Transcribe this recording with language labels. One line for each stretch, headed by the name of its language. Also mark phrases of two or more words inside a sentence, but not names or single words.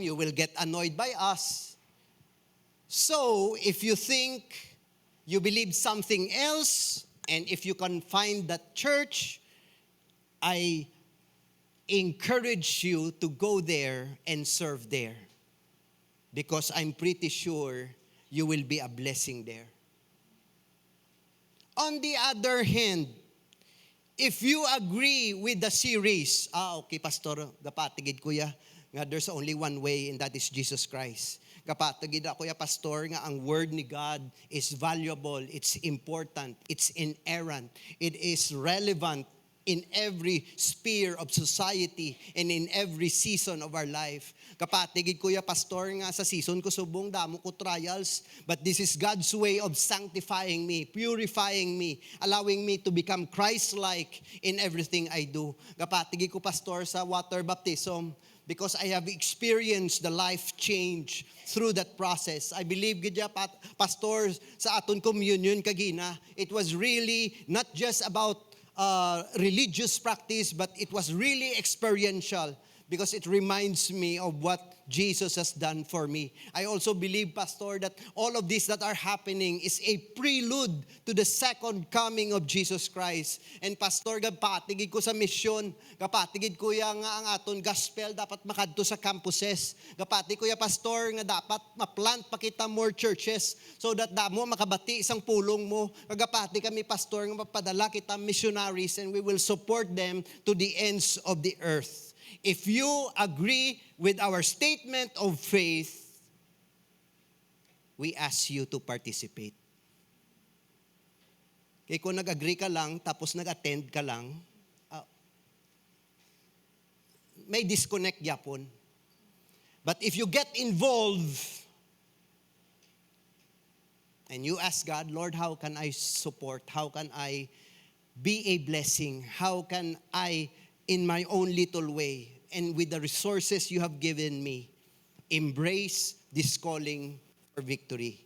English: You will get annoyed by us. So if you think you believe something else, and if you can find that church, I encourage you to go there and serve there. Because I'm pretty sure you will be a blessing there. On the other hand, if you agree with the series, okay, Pastor,
Hiligaynon: gapatigid kuya, nga
English: there's only one way, and that is Jesus Christ.
Hiligaynon: Gapatigid kuya, Pastor, nga ang word ni God
English: is valuable, it's important, it's inerrant, it is relevant in every sphere of society and in every season of our life.
Hiligaynon: Kapatigid kuya, Pastor, nga sa season ko subong damo ko trials,
English: but this is God's way of sanctifying me, purifying me, allowing me to become Christ-like in everything I do.
Hiligaynon: Kapatigid ko, Pastor, sa
English: water baptism, because I have experienced the life change through that process. I believe,
Hiligaynon: gidya, Pastor, sa aton communion kagina,
English: it was really not just about religious practice, but it was really experiential because it reminds me of what Jesus has done for me. I also believe, Pastor, that all of this that are happening is a prelude to the second coming of Jesus Christ.
Hiligaynon: And Pastor, gapatigid ko sa mission, gapatigid ko yang nga ang aton gospel dapat makadto sa campuses. Gapatigid ko ya, Pastor, nga dapat ma-plant pa kita
English: more churches so that
Hiligaynon: damo makabati isang pulong mo. Gapati kami, Pastor, nga mapadala kita
English: missionaries and we will support them to the ends of the earth. If you agree with our statement of faith, we ask you to participate.
Hiligaynon: Kaya kung nag-agree ka lang, tapos nag-attend ka lang, may disconnect yapon.
English: But if you get involved, and you ask God, Lord, how can I support? How can I be a blessing? How can I, in my own little way, and with the resources you have given me, embrace this calling for victory?